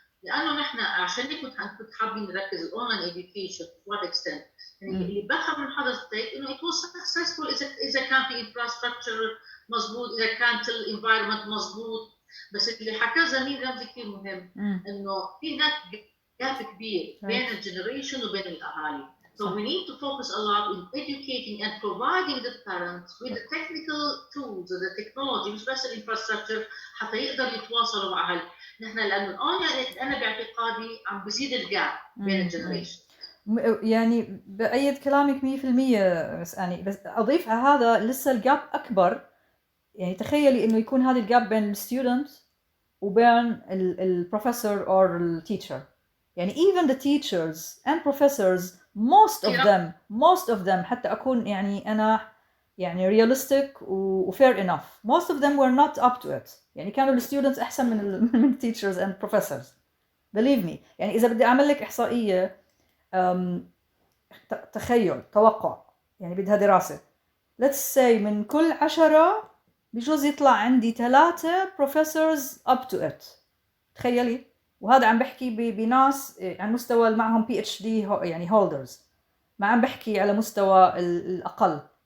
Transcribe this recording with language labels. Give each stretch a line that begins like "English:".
Arabic: لانه نحن عشان هيك كنت حابين نركز الاونلاين education
English: to what extent.
Arabic: يعني اللي بفهم من حضرتك انه
English: it was successful
Arabic: اذا كان في infrastructure مضبوط، اذا كانت الانفايرمنت مضبوط. بس اللي حكاه زميل رمزي كثير مهم، انه في هناك جاب كبير بين الجنريشن وبين الاهالي.
English: So we need to focus a lot in educating and providing the parents with the technical tools and the technology
Arabic: مش بس الانفراستراكشر حتى يقدروا يتواصلوا مع اهل. نحن لانه الان انا باعتقادي عم بزيد الجاب بين الجنريشن. يعني بأيد كلامك 100%. بس يعني بس اضيف على هذا لسه الجاب اكبر. يعني تخيلي انه يكون هذا الجاب بين الستودنت وبين البروفيسور او التيتشر.
English: يعني even the teachers and professors most of them
Arabic: حتى أكون يعني أنا يعني
English: realistic و fair enough, most of them were not up to it.
Arabic: يعني كانوا ال
English: students
Arabic: أحسن من
English: teachers and professors, believe me.
Arabic: يعني إذا بدي أعمل لك إحصائية تخيل توقع يعني بدها دراسة,
English: let's say
Arabic: من كل 10 بجوز يطلع عندي 3 professors
English: up to it.
Arabic: تخيلي. وهذا عم بحكي بناس عن مستوى معهم PhD يعني holders, ما عم بحكي على مستوى الأقل.